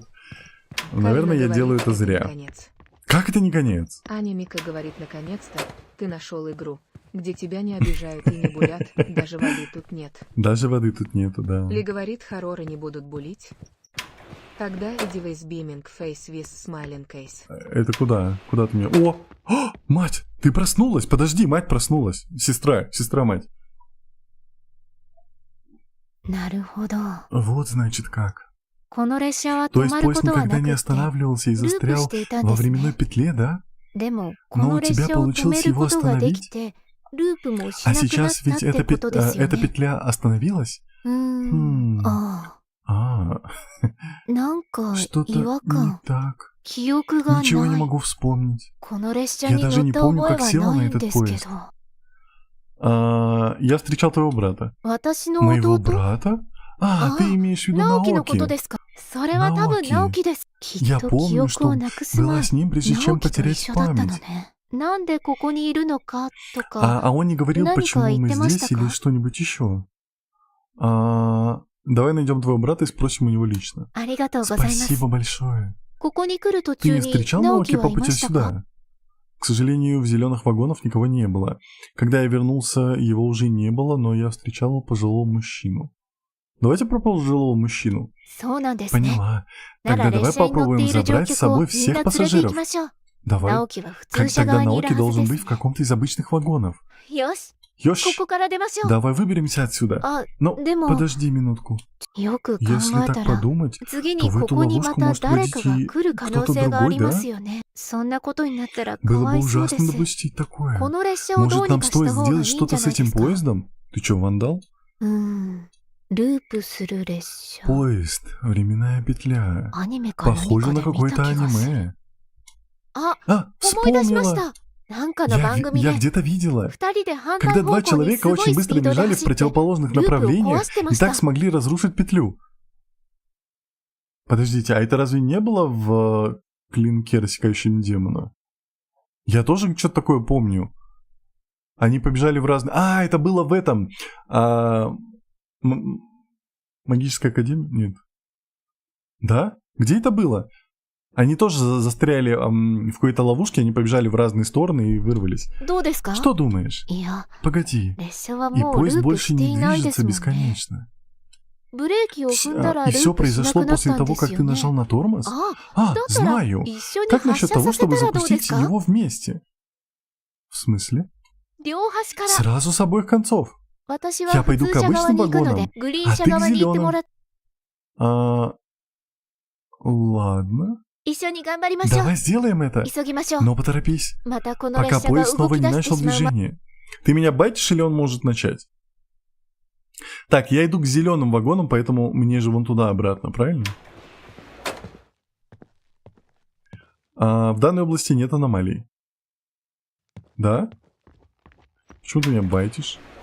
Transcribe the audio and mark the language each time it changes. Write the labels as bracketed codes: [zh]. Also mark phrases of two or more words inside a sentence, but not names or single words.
[ru] Наверное, я Карина делаю говорит, это зря. Конец. Как это не конец? Аня Мика говорит, наконец-то, ты нашел игру, где тебя не обижают и не булят, даже воды тут нет. Даже воды тут нету, да. Ли говорит, хорроры не будут булить. Тогда иди в [en] beaming face with smiling case. [ru] Это куда? Куда ты меня... О! О! Мать! Ты проснулась? Подожди, мать проснулась. Сестра-мать. [ja] なるほど。 [ru] Вот значит как. [ja] この列車は [ru] То [ja] 止 [ru] есть [ja] まるこ [ru] поезд [ja] とは [ru] никогда [ja] な [ru] не [ja] くて、 [ru] останавливался и [ja] ループし [ru] застрял [ja] ていたん [ru] во [ja] です [ru] временной [ja] ね。 [ru] петле, да? [ja] でも、こ [ru] Но [ja] の [ru] у [ja] 列 [ru] тебя [ja] 車を止 [ru] получилось [ja] める [ru] его [ja] ことができ [ru] остановить? [ja] て、ループもし [ru] А [ja] なくなっ [ru] сейчас [ja] た [ru] ведь [ja] ってことですよ [ru] эта [ja] ね。 [ru] петля остановилась? [ja] ああ、 [ru] А, [ja] なんか [ru] что-то [ja] 違和 [ru] не [ja] 感、 [ru] так. [ja] 記憶が [ru] Ничего [ja] な [ru] не [ja] い。 [ru] могу вспомнить. [ja] この列車 [ru] Я [ja] に乗 [ru] даже [ja] っ [ru] не [ja] た [ru] помню, [ja] 覚え [ru] как [ja] は [ru] села [ja] な [ru] на [ja] いん [ru] этот [ja] ですけ [ru] поезд. [ja] ど、 [ru] Я встречал твоего брата. [ja] 私の [ru] Моего [ja] 弟、 [ru] брата? А, А, ты имеешь в виду [ja] 直樹のこと [ru] Наоки. [ja] ですか。それは多分 [ru] Наоки. [ja] 直樹です。きっ [ru] Я [ja] と記 [ru] помню, [ja] 憶 [ru] что [ja] をなくす前 [ru] была с nим, прежде [ja] 直 [ru] чем [ja] 樹と一 [ru] потерять [ja] 緒だったの [ru] память. [ja] ね。なんでここにいるのかとか、 [ru] А он не говорил, [ja] Наника [ru] почему мы [ja] иттемашта [ru] здесь или [ja] ка? [ru] что-нибудь еще. Давай найдем твоего брата и спросим у него лично. [ja] ありがとうございます。 [ru] Спасибо большое. [ja] ここに来る途 [ru] Ты [ja] 中 [ru] не [ja] に [ru] встречал [ja] 直 [ru] Наоки [ja] 樹は [ru] по [ja] いま [ru] пути [ja] したか？ [ru] сюда? К сожалению, в зеленых вагонах никого не было. Когда я вернулся, его уже не было, но я встречал пожилого мужчину. Давайте про пожилого мужчину. [ja] そうなんですね。 [ru] Поняла. [ja] なら [ru] Тогда [ja] 列 [ru] давай [ja] 車に乗って [ru] попробуем [ja] いる乗 [ru] забрать с [ja] 客を [ru] собой [ja] みん [ru] всех [ja] な連れて行 [ru] пассажиров. [ja] きましょう。 [ru] Давай. [ja] 直樹は普通車 [ru] Тогда [ja] 側にいる [ru] Наоки [ja] はず [ru] должен [ja] で [ru] быть [ja] す [ru] в。каком-то из обычных вагонов. [ja] よし、 [ru] Ёж, [ja] ここから出ましょう。 [ru] давай выберемся отсюда. [ja] あ、 [ru] Но [ja] でも [ru] подожди минутку. [ja] よく考 [ru] Если [ja] え [ru] так [ja] たら、 [ru] подумать, [ja] 次 [ru] то [ja] に [ru] в [ja] こ [ru] эту [ja] こにま [ru] ловушку [ja] た [ru] может [ja] 誰かが [ru] войти [ja] 来る可能 [ru] кто-то [ja] 性があり [ru] другой, [ja] ま [ru] да? [ja] すよね。そんなことになったらか [ru] Было [ja] わ [ru] бы [ja] いそうで [ru] ужасно [ja] す。 [ru] допустить такое. [ja] この列車をど [ru] Может, [ja] うに [ru] нам [ja] かした [ru] стоит [ja] 方がいいん [ru] сделать [ja] じゃ [ru] что-то [ja] な [ru] с [ja] いで [ru] этим [ja] すか。 [ru] поездом? Ты чё, вандал? [ja] ループする列車。 [ru] Поезд. Временная петля. [ja] アニメか何 [ru] Похоже [ja] か [ru] на [ja] で見た [ru] какое-то [ja] 気がする。 [ru] аниме. [ja] あ、 [ru] А, [ja] 思い出しまし [ru] вспомнила. [ja] た。なんかの番組 [ru] Я [ja] で [ru] где-то видела. [ja] 二人で反対 [ru] Когда [ja] 方 [ru] два [ja] 向にす [ru] человека [ja] ごい [ru] очень [ja] ス [ru] быстро [ja] ピードで [ru] бежали в [ja] 走って [ru] противоположных [ja] ループを [ru] направлениях [ja] 壊してま [ru] и [ja] した [ru] так。смогли разрушить петлю. Подождите, а это разве не было в клинке, рассекающем демона? Я тоже что-то такое помню. Они побежали в разные... А, это было в этом... Магическая академия? Нет. Да? Где это было? Они тоже застряли в какой-то ловушке, они побежали в разные стороны и вырвались. [ja] どうですか？ [ru] Что думаешь? [ja] いや、 [ru] Pогоди. [ja] 列車は [ru] И [ja] もうル [ru] поезд [ja] ープ [ru] больше [ja] してい [ru] не [ja] ないで [ru] движется [ja] すもんね。 [ru] бесконечно. [ja] ブレーキを踏んだら [ru] И [ja] ル [ru] все [ja] ープしなく [ru] произошло [ja] なっ [ru] после [ja] たんで [ru] того, [ja] す [ru] как [ja] よ [ru] ты [ja] ね。 [ru] нажал на тормоз? [ja] あ、 [ru] А, [ja] だったら [ru] знаю. [ja] 一緒に [ru] Как [ja] 発 [ru] насчет [ja] 車 [ru] того, [ja] させた [ru] чтобы [ja] らどうです [ru] запустить [ja] か？ [ru] его вместе? В смысле? [ja] 両端から。 [ru] Сразу с обоих концов. [ja] 私 [ru] Я [ja] は普 [ru] пойду [ja] 通 [ru] к [ja] 車側 [ru] обычным [ja] に行くの [ru] вагонам, [ja] で、グリーン [ru] а [ja] 車 [ru] ты к [ja] 側に行ってもら [ru] зеленым. Ладно. [ja] 一緒に頑張りましょう。 [ru] Давай сделаем это. [ja] 急ぎましょう。 [ru] Но поторопись, [ja] またこの [ru] пока [ja] 列車が [ru] поезд [ja] 動 [ru] снова [ja] き [ru] не [ja] 出して [ru] начал [ja] しまう。 [ru] движение. Ты меня байтишь или он может начать? Так, я иду к зеленым вагонам, поэтому мне же вон туда обратно, правильно? В данной области нет аномалий. Да? Почему ты меня байтишь?